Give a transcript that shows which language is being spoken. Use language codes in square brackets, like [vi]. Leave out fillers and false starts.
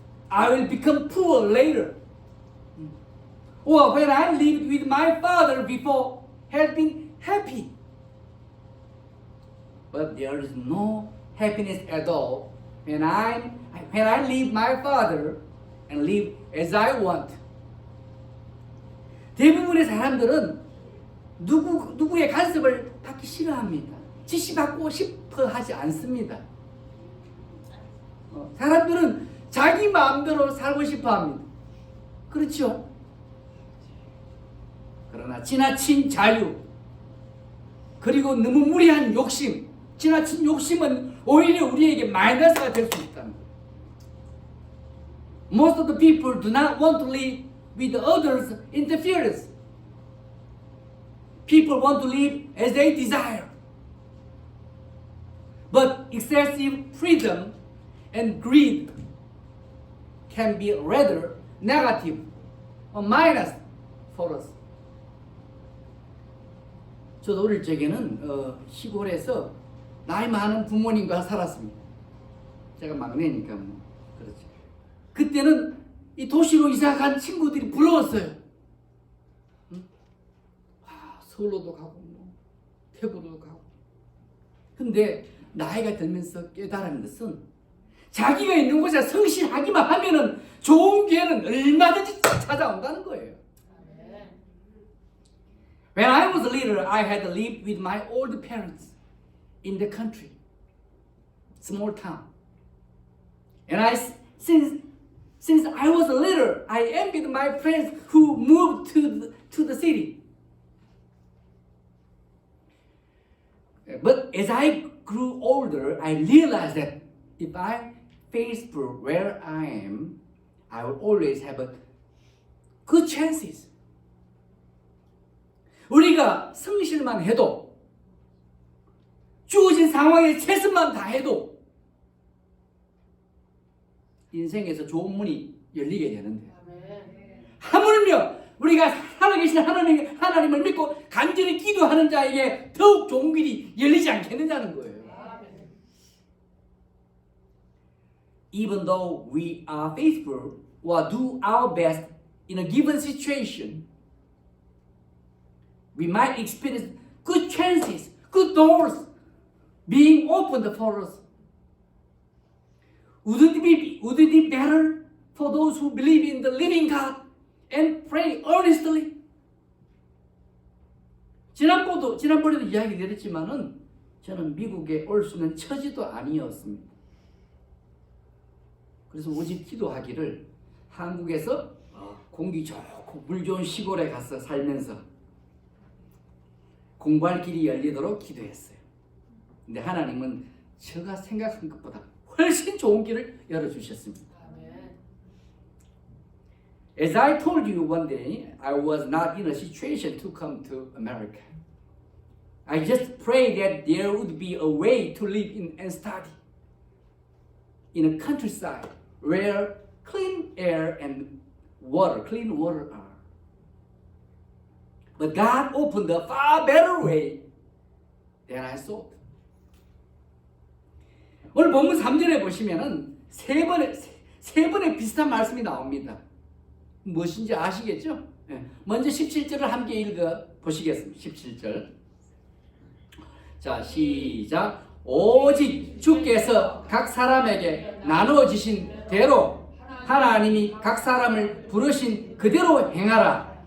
[en] I will become poor later. Or when I lived with my father before, had been happy. But there is no happiness at all when I leave my father and live as I want. [ko] 대부분의 사람들은 누구의 간섭을 받기 싫어합니다. 지시받고 싶어 하지 않습니다. 사람들은 자기 마음대로 살고 싶어 합니다. 그렇죠? 그러나 지나친 자유, 그리고 너무 무리한 욕심, 지나친 욕심은 오히려 우리에게 마이너스가 될 수 있답니다. [en] Most of the people do not want to live with others' interference. People want to live as they desire. But excessive freedom and greed can be rather negative or minus for us. [ko] 저도 어릴 적에는 시골에서 나이 많은 부모님과 살았습니다. 제가 막내니까 뭐 그렇죠. 그때는 이 도시로 이사간 친구들이 부러웠어요. 서울로도 가고 뭐 대구로도 가고. 근데 나이가 들면서 깨달은 것은 자기가 있는 곳에 성실하기만 하면은 좋은 기회는 얼마든지 찾아온다는 거예요. [en] When I was little, I had lived with my old parents in the country, small town. And since I was little, I envied my friends who moved to the city. But as I grew older, I realized that if I faithful where I am, I will always have good chances. [ko] 우리가 성실만 해도, 주어진 상황에 최선만 다해도 인생에서 좋은 문이 열리게 되는데, 하물며 우리가 살아계신 하나님을 믿고 간절히 기도하는 자에게 더욱 좋은 길이 열리지 않겠느냐는 거예요. [en] Even though we are faithful or do our best in a given situation, we might experience good chances, good doors being opened for us. Would it be better for those who believe in the living God and pray earnestly? [ko] 지난번에도 이야기 드렸지만은 저는 미국에 올 수 있는 처지도 아니었습니다. 그래서 오직 기도하기를 한국에서 공기 좋고 물 좋은 시골에 가서 살면서 공부할 길이 열리도록 기도했어요. 근데 하나님은 제가 생각한 것보다 훨씬 좋은 길을 열어주셨습니다. [en] As I told you one day, I was not in a situation to come to America. I just prayed that there would be a way to live and study in a countryside where clean air and clean water are. But God opened a far better way than I thought. [ko] 오늘 본문 3절에 보시면은 세 번의 비슷한 말씀이 나옵니다. 무엇인지 아시겠죠? 먼저 17절을 함께 읽어 보시겠습니다. 17절. 자, 시작. 오직 주께서 각 사람에게 나누어 주신 대로 하나님이 각 사람을 부르신 그대로 행하라.